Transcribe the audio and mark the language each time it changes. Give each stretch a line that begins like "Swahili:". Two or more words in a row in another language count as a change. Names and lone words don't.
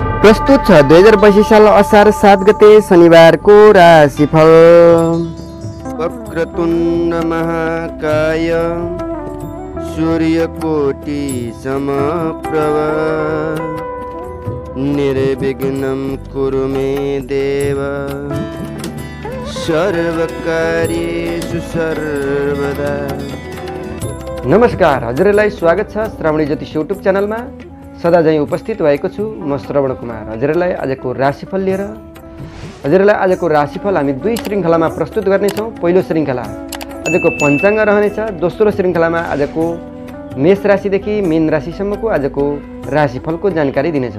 Nepali: प्रस्तुत छ 2022 साल असार 7 गते शनिबारको राशिफल।
Sanskrit: वक्रतुण्ड महाकाय सूर्यकोटि समप्रभ निर्विघ्नं कुरु मे देव सर्वकार्येषु सर्वदा।
Nepali: नमस्कार, हजुरलाई स्वागत छ श्रावणी ज्योतिष युट्युब च्यानलमा। सदा झैं उपस्थित भएको छु म श्रवण कुमार। हजुरलाई आजको राशिफल लिएर आजको राशिफल हामी दुई श्रृङ्खलामा प्रस्तुत गर्नेछौँ। पहिलो श्रृङ्खला आजको पञ्चाङ्ग रहनेछ। दोस्रो श्रृङ्खलामा आजको मेष राशिदेखि मीन राशिसम्मको आजको राशिफलको जानकारी दिनेछौँ।